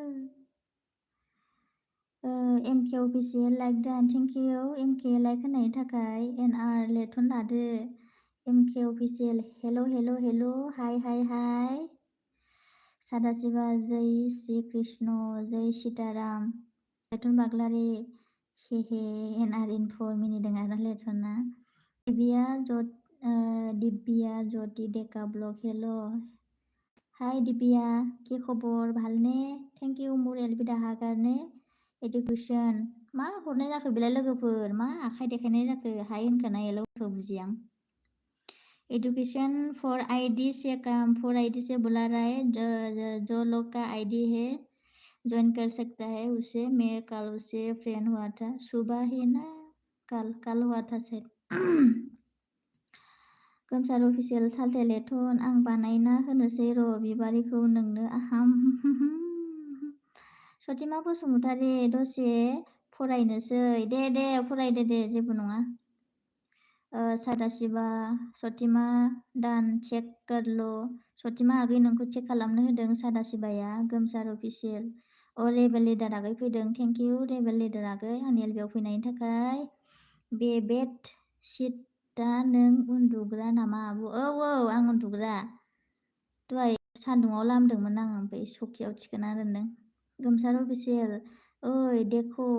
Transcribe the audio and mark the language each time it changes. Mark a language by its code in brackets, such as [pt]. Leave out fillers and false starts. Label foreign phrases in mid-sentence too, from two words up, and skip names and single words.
[brx] एमके अफिसियेल लाइक डान [en] thank you [brx] एमके लाइक होनायनि थाखाय एनआर लेथन लादो एमके अफिसियेल हेल' हाय सादाशिबा [hi] जय श्री कृष्ण जय सीताराम [brx] लेथन बाग्लारि हे एनआर इनफ' मिनिदों आरो लेथना दिव्या ज्योति डेका ब्लग हेल' हाय दिव्या [as] কি খবৰ ভাল নে [en] thank you [brx] मुरेल बिदा हागारने एडुकेशन मा हरनाय जाखो बेलाय लोगोफोर मा आखाइ देखायनाय जाखो हाय होनखानाय हेल'खौ बुजियां [en] education for ID [hi] से काम [en] for ID [hi] से बुला रहा है जो लोग का आईडी है ज्वाइन कर सकता है उसे मैं कल उसे फ्रेंड हुआ था सुबह ही ना कल हुआ था शायद [brx] गोमसार अफिसियेल सालथे लेथन आं बानायना होनोसै र' बिबारिखौ नोंनो आहाम सतिमा बसुमतारी दसे फरायनोसै दे फरायदो दे जेबो नङा सादाशिबा सतिमा दान चेक करलो सतिमा आगै नोंखौ चेक खालामनो होदों सादाशिबाया गोमसार अफिसियेल [en] rebel leader [brx] आगै फैदों [en] thank you rebel leader [brx] आगै आंनि एलबियाव फैनायनि थाखाय बे [en] bed sheet [brx] दा नों उन्दुग्रा नामा आब' औ आं उन्दुग्रा दहाय सान्दुङाव लामदोंमोन आं ओमफ्राय सकियाव थिखोना दोनदों गोमसार अफिसियेल ओइ देखो